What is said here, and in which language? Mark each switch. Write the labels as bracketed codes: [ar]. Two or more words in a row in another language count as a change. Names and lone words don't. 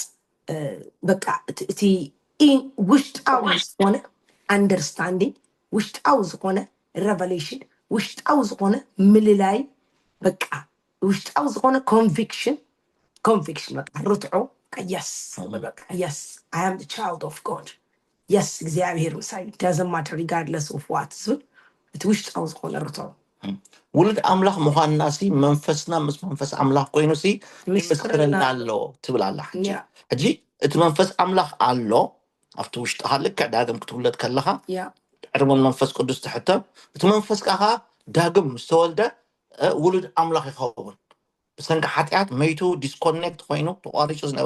[ti] በቃ እቲ ውሽጣዊ ዝኾነ አንደርስታንዲንግ ውሽጣዊ ዝኾነ ሬቨሌሽን ውሽጣዊ ዝኾነ ምልላይ በቃ ውሽጣዊ ዝኾነ ኮንቪክሽን በቃ ርትዖ yes በቃ [en] yes I am the child of God yes [ti] እግዚአብሔር ምሳይ [en] doesn't matter regardless of what [ti] ዝብል እቲ ውሽጣዊ ዝኾነ ርትዖ ውሉድ ኣምላኽ ምዃንና ሲ መንፈስና ምስ መንፈስ ኣምላኽ ኮይኑ ሲ ምስክርና ኣሎ ትብል ኣላ ሕጂ እቲ መንፈስ ኣምላኽ ኣሎ ኣብቲ ውሽጥኻ ልክዕ ዳግም ክትውለድ ከለኻ ዕድሞ መንፈስ ቅዱስ ትሕተም እቲ መንፈስካ ዳግም ምስ ተወልደ ውሉድ ኣምላኽ ይኸውን ብሰንኪ ሓጢኣት መይቱ ዲስኮኔክት ኮይኑ ተቋሪፁ ዝነበረ